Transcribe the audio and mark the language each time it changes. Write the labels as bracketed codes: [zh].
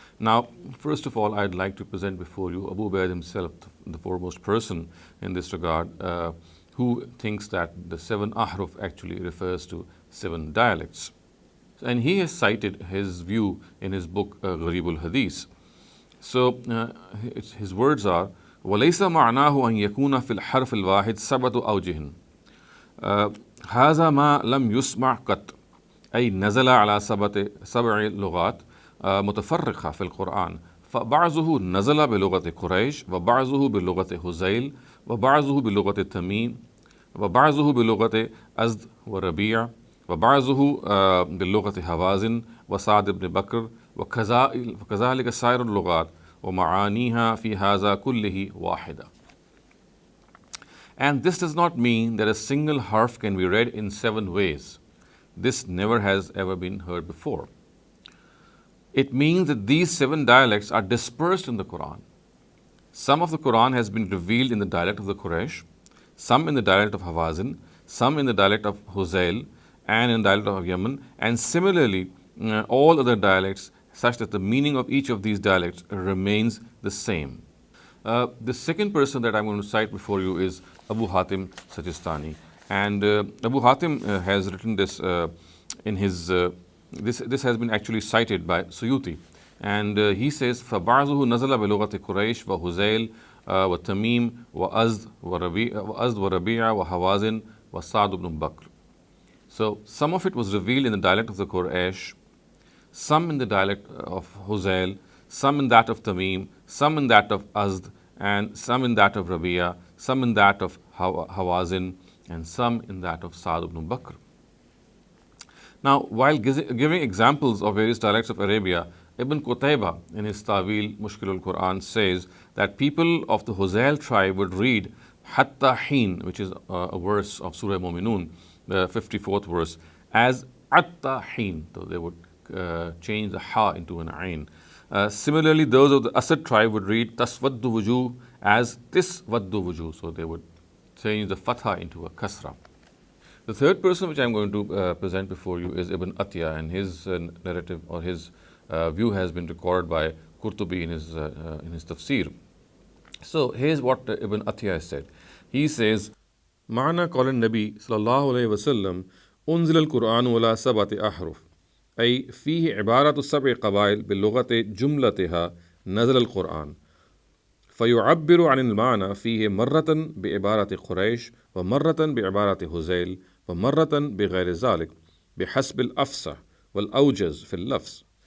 [en] Now, first of all, I'd like to present before you Abu Ubaid himself, the foremost person in this regard, who thinks that the 7 Ahruf actually refers to 7 dialects. And he has cited his view in his book Gharib al-Hadith. So his words are, [ar] وَلَيْسَ مَعْنَاهُ أَنْ يَكُونَ فِي الْحَرْفِ الْوَاحِدِ سَبْعَةُ أَوْجِهٍ هَذَا مَا لَمْ يُسْمَعْ قَطْ أي نزل على 7 لغات متفرقة في القرآن، فبعضه نزل بلغة قريش، وبعضه بلغة هزيل، وبعضه بلغة تميم، وبعضه بلغة أزد وربيع، وبعضه بلغة هوازن وسعد بن بكر، وكذلك سائر اللغات ومعانيها في هذا كله واحدة. [en] And this does not mean that a single harf can be read in 7 ways. This never has ever been heard before. It means that these 7 dialects are dispersed in the Quran. Some of the Quran has been revealed in the dialect of the Quraysh, some in the dialect of Hawazin, some in the dialect of Huzail, and in the dialect of Yemen, and similarly all other dialects, such that the meaning of each of these dialects remains the same. The second person that I'm going to cite before you is Abu Hatim Sajistani. And Abu Hatim has written this in his, this has been actually cited by Suyuti. And he says, [ar] فَبَعْضُهُ نَزَلَ بِلُغَةِ قُرَيْشِ وَهُزَيْلِ وَتَمِيمِ وَأَزْدْ وَرَبِيعَ وَهَوَازِنْ وَسَعْدُ بْنُ بَكْرٍ. [en] So some of it was revealed in the dialect of the Quraysh, some in the dialect of Huzail, some in that of Tamim, some in that of Azd, and some in that of Rabia, some in that of Hawazin, and some in that of Sa'd ibn Bakr. Now, while giving examples of various dialects of Arabia, Ibn Qutayba in his Ta'wil Mushkil al-Quran says that people of the Huzail tribe would read Hatta Hin, which is a verse of Surah Mu'minun, the 54th verse, as Atta Hin. So they would change the Ha into an Ain. Similarly, those of the Asad tribe would read Taswaddu Wujuh as Tiswaddu Wujuh. So they would change the Fatha into a Kasra. The third person which I'm going to present before you is Ibn Atiyah, and his narrative or his view has been recorded by Qurtubi in his tafsir. So here's what Ibn Atiyah has said. He says, [ar] معنى قول النبي صلى الله عليه وسلم أنزل القرآن على 7 أحرف أي فيه عبارة 7 قبائل باللغة جملتها نزل القرآن فيعبر عن المعنى فيه مرة بعبارة قريش ومرة بعبارة هزيل ومرة بغير ذلك بحسب الأفصح والأوجز في اللفظ.